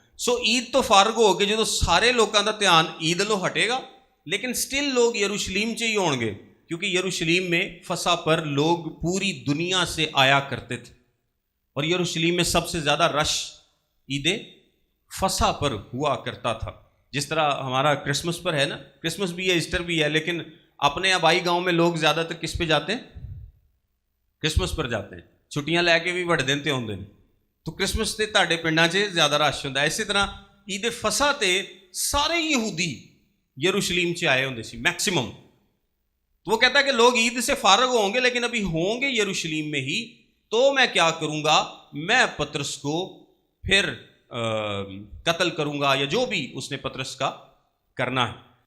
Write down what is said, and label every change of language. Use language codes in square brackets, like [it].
[pa] سو عید تو فارغ ہو کے جدو سارے لوگوں دا دھیان عید لو ہٹے گا، [ur] لیکن سٹل لوگ یروشلیم ہی ہون گے، کیونکہ یروشلیم میں فسح پر لوگ پوری دنیا سے آیا کرتے تھے، اور یروشلیم میں سب سے زیادہ رش عید فسح پر ہوا کرتا تھا. جس طرح ہمارا کرسمس پر ہے نا، کرسمس بھی ہے، ایسٹر بھی ہے، لیکن اپنے آبائی گاؤں میں لوگ زیادہ تر کس پہ جاتے ہیں؟ کرسمس پر جاتے ہیں. [pa] چھٹیاں لے کے بھی وڈ دن تے ہوندے نے، تو کرسمس تے تہاڈے پنڈاں 'چ زیادہ رش ہوندا ہے. اسی طرح عید فسح تے سارے یہودی یروشلیم 'چ آئے ہوندے سی میکسیمم. [ur] تو وہ کہتا ہے کہ لوگ عید سے فارغ ہوں گے لیکن ابھی ہوں گے یروشلیم میں ہی، تو میں کیا کروں گا؟ میں پطرس کو پھر قتل کروں گا، یا جو بھی اس نے پطرس کا کرنا ہے.